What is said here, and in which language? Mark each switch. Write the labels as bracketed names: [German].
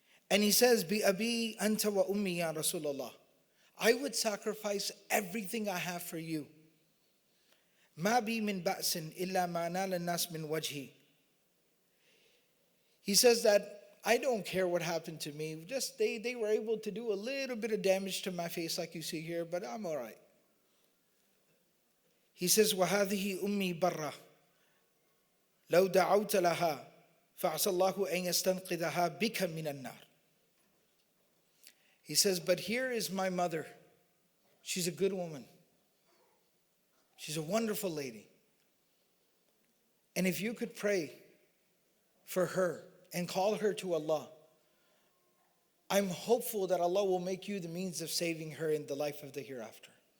[English] And he says, [Arabic] Bi abi anta wa ummi ya Rasulullah. [English] I would sacrifice everything I have for you. [Arabic] Ma bi min ba'sin illa ma nala nas min wajhi. [English] He says that I don't care what happened to me. Just they were able to do a little bit of damage to my face like you see here, but I'm all right. He says, [Arabic] وَهَذِهِ أُمِّي بَرَّةٌ لَوْ دَعَوْتَ لَهَا فَعَسَى اللَّهُ أَن يَسْتَنْقِذَهَا بِكَ مِنَ النَّارِ. [English] He says, but here is my mother. She's a good woman. She's a wonderful lady. And if you could pray for her and call her to Allah, I'm hopeful that Allah will make you the means of saving her in the life of the hereafter.